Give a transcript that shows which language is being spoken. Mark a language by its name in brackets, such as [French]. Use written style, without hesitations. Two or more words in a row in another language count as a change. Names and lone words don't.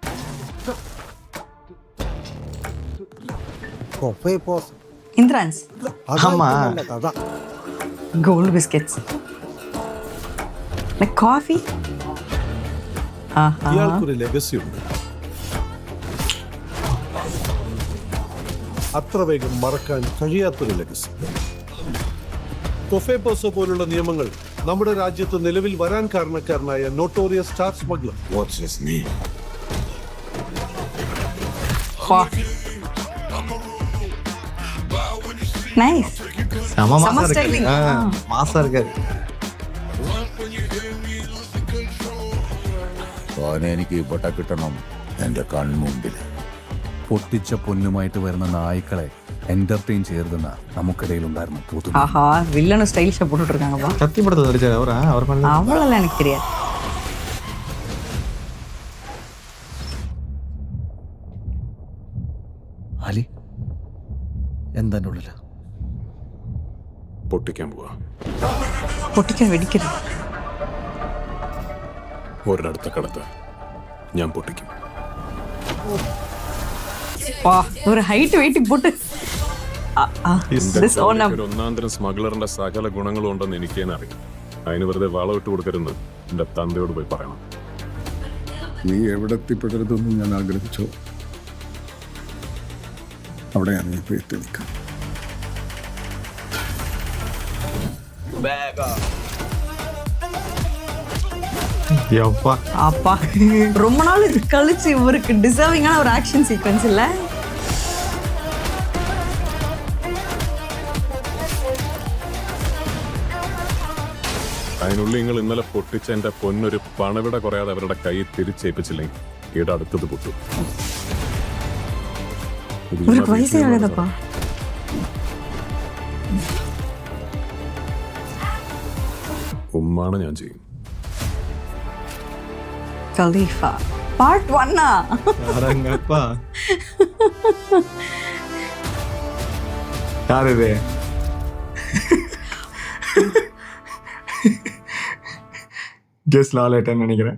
[Tamil] இந்திரான்ஸ் ஆமா நல்ல கதை. [English] Gold biscuits like coffee. [Malayalam] ഇയാൾക്കൊരു ലെഗസി ഉണ്ട്. അത്ര വേഗം മറക്കാൻ കഴിയാത്തൊരു ലെഗസി. കൊഫേപോസോ പോലുള്ള നിയമങ്ങൾ നമ്മുടെ രാജ്യത്ത് നിലവിൽ വരാൻ കാരണക്കാരനായ നോട്ടോറിയസ് സ്റ്റാർ സ്മഗ്ലർ. [English] What's his name? [Tamil] நைஸ். செம செம மாசா styling. இருக்கு. மாசா இருக்காரு. [Malayalam] അവനെ എനിക്ക് ഇവിടെ കിട്ടണം എന്റെ കൺമുമ്പിൽ. പൊട്ടിച്ച പൊന്നുമായിട്ട് വരുന്ന നായ്ക്കളെ എന്റർടൈൻ ചെയ്തിരുന്ന നമുക്കിടയിൽ ഉണ്ടായിരുന്ന പുതു [Tamil] ஆஹா வில்லனும் ஸ்டைலிஷா போட்டுட்டு இருக்காங்கப்பா. கத்தி படத்துல நடிச்சாரு அவரா? அவர் பண்ணல. அவ்வளோலாம் எனக்கு தெரியாது. [Malayalam] അലി എന്താ എൻ്റെ ഉള്ളില് പൊട്ടിക്കാൻ പോവാ. പൊട്ടിക്കാൻ വെടിക്കരുത്. ഒരിടത്ത കടത്ത് ഞാൻ പൊട്ടിക്കും. [Tamil] வா ஒரு [English] height weight [Tamil] போட்டு [English] this on [Malayalam] ഒരു ഒന്നാന്തരം സ്മഗ്ലറിന്റെ സകല ഗുണങ്ങളും ഉണ്ടെന്ന് എനിക്ക് തന്നെ അറിയാം. അതിന് വെറുതെ വളമിട്ട് കൊടുക്കരുന്ന് എന്റെ തന്തയോട് പോയി പറയണം. നീ എവിടെ എത്തിപ്പെടരുതെന്ന് ഞാൻ ആഗ്രഹിച്ചോ അവിടെ ഞാൻ ഇപ്പോൾ എത്തി നിൽക്കാം. [Tamil] யப்பா அப்பா ரொம்ப நாள் கழிச்சு இவருக்கு டிசர்விங்கான ஒரு [English] action sequence [Tamil] இல்ல. [Malayalam] അതിനുള്ളിൽ നിങ്ങൾ ഇന്നലെ പൊട്ടിച്ച എന്റെ പൊന്നൊരു പണവിട കുറയാതെ അവരുടെ കൈ തിരിച്ചേൽപ്പിച്ചില്ലെങ്കിൽ ഈടെ അടുത്തത് പൊട്ടും. [Tamil] இவருக்கு வயசே ஆகுதப்பா. [Malayalam] ഉമ്മാണ് ഞാൻ ചെയ്യും. [Tamil] கலீஃபா பார்ட் 1 அடங்கப்பா. யார் இது? கெஸ் லாலேட்டன்னு நினைக்கிறேன்.